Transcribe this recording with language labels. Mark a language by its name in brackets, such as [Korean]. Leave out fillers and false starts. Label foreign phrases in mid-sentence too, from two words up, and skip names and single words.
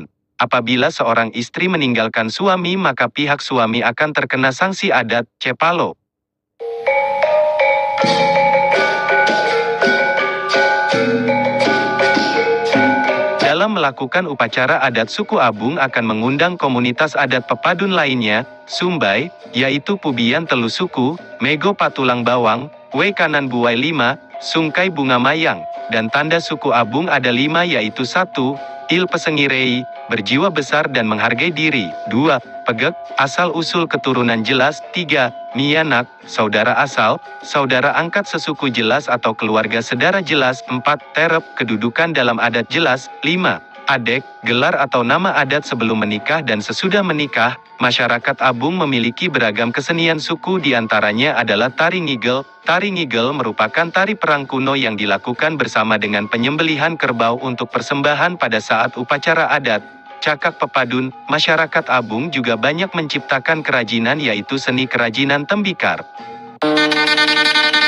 [Indonesian] Apabila seorang istri meninggalkan suami maka pihak suami akan terkena sanksi adat, cepalo. Dalam melakukan upacara adat suku Abung akan mengundang komunitas adat pepadun lainnya, Sumbai, yaitu Pubian Telu Suku, Mego Patulang Bawang, Wei Kanan Buai 5, Sungkai Bunga Mayang, dan tanda suku Abung ada 5 yaitu 1. Il Pesengirei, berjiwa besar dan menghargai diri. 2. Pegek, asal-usul keturunan jelas. 3. Mianak, saudara asal, saudara angkat sesuku jelas atau keluarga sedara jelas. 4. Terep, kedudukan dalam adat jelas. 5. Adek, gelar atau nama adat sebelum menikah dan sesudah menikah. Masyarakat Abung memiliki beragam kesenian suku, diantaranya adalah tari ngigel. Tari ngigel merupakan tari perang kuno yang dilakukan bersama dengan penyembelihan kerbau untuk persembahan pada saat upacara adat. Cakak pepadun, masyarakat Abung juga banyak menciptakan kerajinan, yaitu seni kerajinan tembikar.